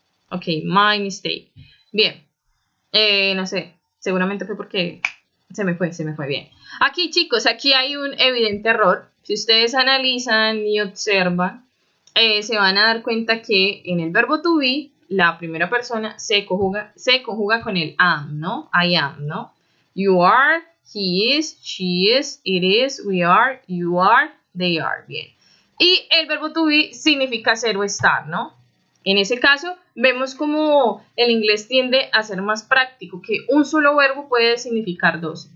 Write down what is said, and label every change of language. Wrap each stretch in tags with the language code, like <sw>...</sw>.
<es>Ok,</es> <en>my mistake.</en> <es>Bien, no sé, seguramente fue porque se me fue bien. Aquí, chicos, aquí hay un evidente error. Si ustedes analizan y observan, se van a dar cuenta que en el verbo to be, la primera persona se conjuga con el am, ¿no?</es> <en>I am, ¿no? You are, he is, she is, it is, we are, you are, they are.</en> <es>Bien. Y el verbo to be significa ser o estar, ¿no? En ese caso, vemos como el inglés tiende a ser más práctico, que un solo verbo puede significar dos.</es>